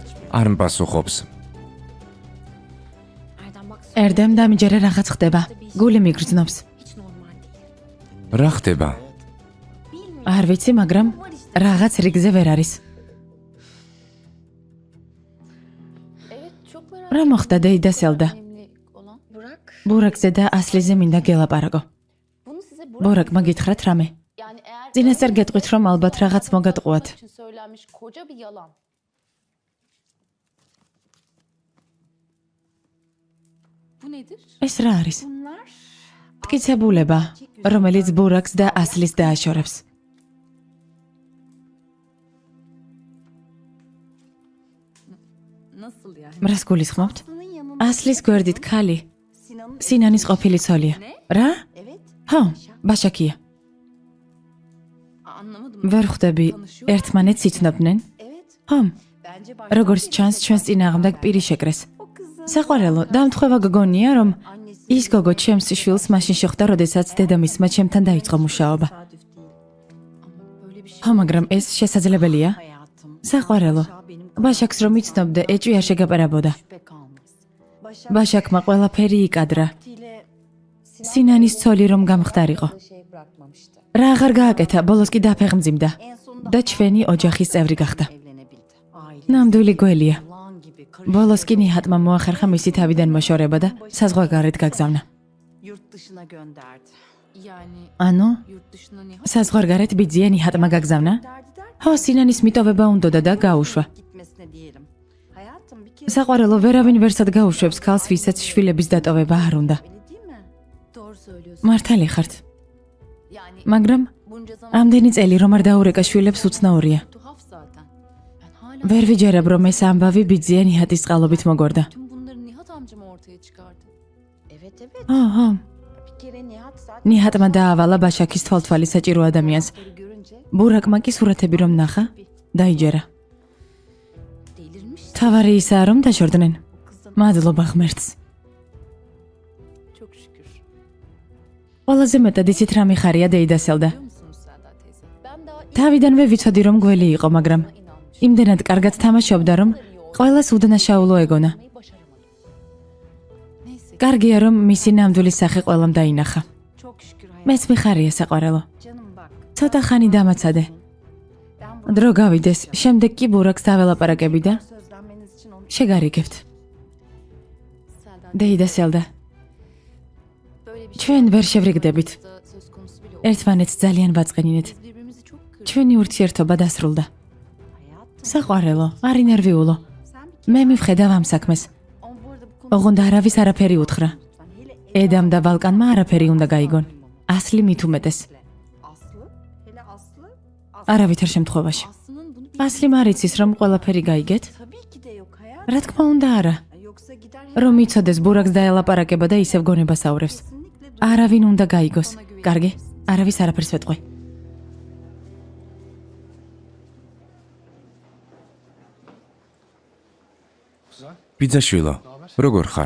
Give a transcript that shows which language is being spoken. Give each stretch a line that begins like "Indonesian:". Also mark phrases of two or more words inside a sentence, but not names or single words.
Georgian: არ მპასუხობს.
Turkish: Erdem bak.
Georgian: Erdem დამიჯერე რაღაც ხდება. გული მიგრძნობს.
Turkish: Hiç normal değil.
Georgian: რა ხდება? არ ვიცი, მაგრამ რაღაც რიგზე ვერ არის.
Turkish: Evet çok merak
Georgian: რა მოხდა დეიდა სელდა?
Turkish: önemli olan. Burak.
Georgian: ბურაკზე და ასლიზე მინდა გელაპარაკო.
Turkish: Bunu size Burak.
Georgian: ბურაკმა გითხრათ რამე.
Turkish: Yani eğer
Georgian: წინასწარ გეტყვით, რომ ალბათ რაღაც მოგატყუათ.
Turkish: için söylenmiş koca bir yalan. Bu nedir?
Georgian: ეს რა არის?
Turkish: Bunlar
Georgian: მტკიცებულება, რომელიც ბურაკს და ასლის დააშორებს.
Turkish: Nasıl yani?
Georgian: რას გულისხმობთ?
Turkish: Aslı'nın yanında
Georgian: ასლის გვერდით ქალი
Turkish: Sinan'ın
Georgian: სინანის ყოფილი ცოლია. რა?
Turkish: evet.
Georgian: ხო, ბაშაკია.
Turkish: Anlamadım.
Georgian: ვერ ხვდები ერთმანეთს იცნობდნენ?
Turkish: Evet.
Georgian: ხო,
Turkish: Bence
Georgian: როგორც ჩანს ჩვენს წინააღმდეგ პირი შეკრეს.
Turkish: o kızın
Georgian: საყვარელო, დამთხევა გგონია, რომ
Turkish: annesi
Georgian: ის გოგო ჩემს შვილს მაშინ შეხვდა, როდესაც დედამისმა ჩემთან დაიწყო მუშაობა.
Turkish: ama böyle bir şey
Georgian: ხო, მაგრამ ეს შესაძლებელია?
Turkish: Hayatım.
Georgian: საყვარელო, ბაშაკს რომ იცნობდე, ეჭვი არ შეგაპარებოდა.
Turkish: Şüphe kalmaz.
Georgian: ბაშაკმა ყველაფერი იკადრა.
Turkish: vaktiyle
Georgian: სინანის ცოლი რომ გამხდარიყო.
Turkish: şey bırakmamıştı.
Georgian: რა აღარ გააკეთა, ბოლოს კი დაფეხმძიმდა
Turkish: En sonunda
Georgian: და ჩვენი ოჯახის წევრი გახდა.
Turkish: Evlenebildi. Aile
Georgian: ნამდვილი გველია.
Turkish: yılan gibi
Georgian: ბოლოს კი ნიჰატმა მოახერხა მისი თავიდან მოშორება და საზღვარგარეთ გაგზავნა.
Turkish: yurt dışına gönderdi. Yani
Georgian: ანუ,
Turkish: yurt dışına ne
Georgian: საზღვარგარეთ ბიძია ნიჰატმა გაგზავნა?
Turkish: derdi der
Georgian: ხო, სინანის მიტოვება უნდოდა და გაუშვა.
Turkish: gitmesine diyelim. Hayatım bir kere
Georgian: საყვარელო, ვერავინ ვერსად გაუშვებს ქალს, ვისაც შვილების დატოვება არ უნდა.
Turkish: öyle değil mi? Doğru söylüyorsun.
Georgian: მართალი ხართ.
Turkish: Yani
Georgian: მაგრამ
Turkish: bunca zaman
Georgian: ამდენი წელი რომ არ დაურეკა შვილებს უცნაურია.
Turkish: tuhaf zaten. Ben hala
Georgian: ვერ ვიჯერებ რომ ეს ამბავი ბიძია ნიჰატის წყალობით mogorda.
Turkish: tüm bunları Nihat amca mı ortaya çıkardı? Evet evet.
Georgian: ხო,
Turkish: Bir kere Nihat zaten
Georgian: ნიჰატმა დაავალა ბაშაკის თვალთვალი საჭირო ადამიანს.
Turkish: bunları görünce
Georgian: ბურაკმა კი სურათები რომ ნახა, დაიჯერა.
Turkish: Delirmiş.
Georgian: თავარი ისაა რომ დაშორდნენ.
Turkish: kızın
Georgian: მადლობა ღმერთს.
Turkish: çok şükür.
Georgian: ყველაზე მეტად იცით რა მიხარია დეიდასელდა.
Turkish: Biliyor musunuz Selda teyze? Ben daha ilk
Georgian: თავიდანვე ვიცოდი რომ გველი იყო, მაგრამ
Turkish: inanmıştım.
Georgian: იმდენად კარგად თამაშობდა რომ ყველას უდანაშაულო ეგონა.
Turkish: Başaramadım. Neyse
Georgian: კარგია რომ მისი ნამდვილი სახე ყველამ დაინახა.
Turkish: çok şükür hayatım.
Georgian: მეც მიხარია საყვარელო.
Turkish: Canım bak.
Georgian: ცოტა ხანი დამაცადე.
Turkish: Ben bu
Georgian: დრო გავიდეს, შემდეგ კი ბურაკს დაველაპარაკები და
Turkish: sözlenmeniz için onu
Georgian: შეგარიგებთ.
Turkish: Selda
Georgian: დეიდასელდა,
Turkish: böyle bir
Georgian: ჩვენ ვერ შევრიგდებით.
Turkish: da söz konusu bile oldu.
Georgian: ერთმანეთს ძალიან ვაწყენინეთ.
Turkish: Biz birbirimizi çok kırdık.
Georgian: ჩვენი ურთიერთობა დასრულდა.
Turkish: hayatım.
Georgian: საყვარელო, არ ინერვიულო.
Turkish: Sen bir
Georgian: მე მივხედავ ამ საქმეს.
Turkish: ama bu arada bu konu
Georgian: ოღონდ არავის არაფერი უთხრა.
Turkish: lütfen hele
Georgian: ედამ და ბალკანმა არაფერი უნდა გაიგონ. ასლი მით უმეტეს.
Turkish: Aslı, hele Aslı.
Georgian: არავითარ შემთხვევაში.
Turkish: Aslı'nın bunu
Georgian: ასლი მარიცის რომ ყველაფერი გაიგეთ?
Turkish: Tabii ki de yok hayat.
Georgian: რა თქმა უნდა არა.
Turkish: Yoksa gider
Georgian: რომ იცოდეს ბურაკს დაელაპარაკება და ისევ გონებას აურევს.
Turkish: kesinlikle
Georgian: არავინ უნდა გაიგოს. კარგი? არავის არაფერს ვეტყვი. ბიძაშვილო, როგორ ხარ?